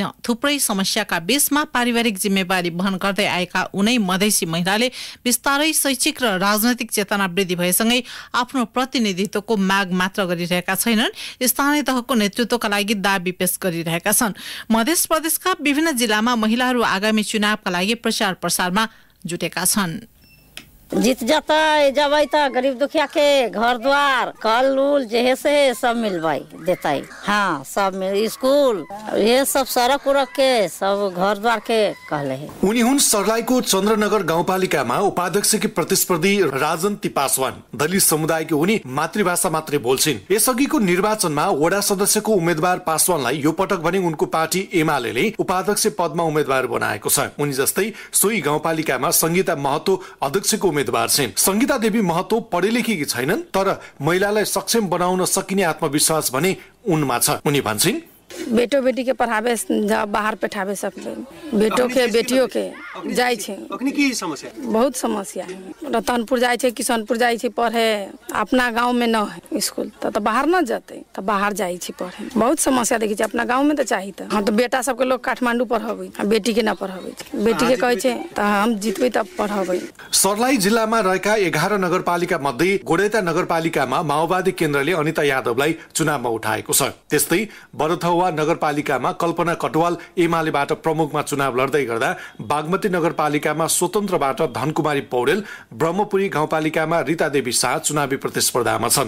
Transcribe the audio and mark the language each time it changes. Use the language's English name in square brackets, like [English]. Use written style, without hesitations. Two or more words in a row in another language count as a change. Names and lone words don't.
[Nepali] थुप्रै समस्याका बीचमा पारिवारिक जिम्मेवारी वहन गर्दै आएका उनै मधेसी महिलाले बिस्तारै शैक्षिक र राजनैतिक चेतना वृद्धि भएसँगै आफ्नो प्रतिनिधित्वको माग मात्र गरिरहेका छैनन्, स्थानीय तहको नेतृत्वका लागि दाबी पेश गरिरहेका छन्। मध्य प्रदेशका विभिन्न जिल्लामा महिलाहरू आगामी चुनावका लागि प्रचार प्रसारमा जुटेका छन्। [Maithili] जीत जाता जबै त गरीब दुखिया के घर द्वार कल उल जैसे सब मिलवाई देता है। हाँ, सब स्कूल ये सब सड़क उड़क के सब घर द्वार के कहले है। [Nepali] उनी हुन् सर्लाहीको चन्द्रनगर गाउँपालिकामा उपाध्यक्षकी प्रतिस्पर्धी राजन तिपासवान। दलित समुदायकी उनी मातृभाषा मात्रै बोल्छिन्। यसअघिको निर्वाचनमा वडा सदस्यको उम्मेद्वार पासवानलाई यो पटक भने उनको पार्टी एमाले उपाध्यक्ष पदमा उम्मेद्वार बनाएको छ। उनी जस्तै सोही गाउँपालिकामा संगीता महतो अध्यक्षको उम्मेद्वार छिन्। संगीता देवी महतो पढे लेखेकी छैनन्, तर महिलालाई सक्षम बनाउन सकिने आत्मविश्वास भने उनमा छ। उनी भन्छन्, [Maithili] बेटो बेटी के पढ़ावे बाहर बैठावे सब बेटो के बेटियों के जाय छे। अखनी की समस्या? बहुत समस्या है। रतनपुर जाय छे, किशनपुर जाय छे पढ़े, अपना गांव में न है स्कूल तो बाहर न जाते तो बाहर जाय छे पढ़े। बहुत समस्या देखी छे। अपना गांव में तो चाहिए तो हाँ, तो बेटा सबके लोग काठमांडू पढ़ावे, बेटी के न पढ़ावे। बेटी के कहे छे तो हम जितबै तब पढ़ावे। [Nepali] सर्लाही जिल्लामा रहेका 11 नगरपालिका मध्ये गोडेता नगरपालिकामा माओवादी केन्द्रले अनिता यादवलाई चुनावमा उठाएको छ। त्यस्तै बरथौवा नगरपालिकामा कल्पना कटवाल एमालेबाट प्रमुखमा चुनाव लड्दै गर्दा बागमती नगरपालिकामा स्वतन्त्रबाट धनकुमारी पौडेल, ब्रह्मपुरी गाउँपालिकामा रीता देवी शाह चुनावी प्रतिस्पर्धामा छन्।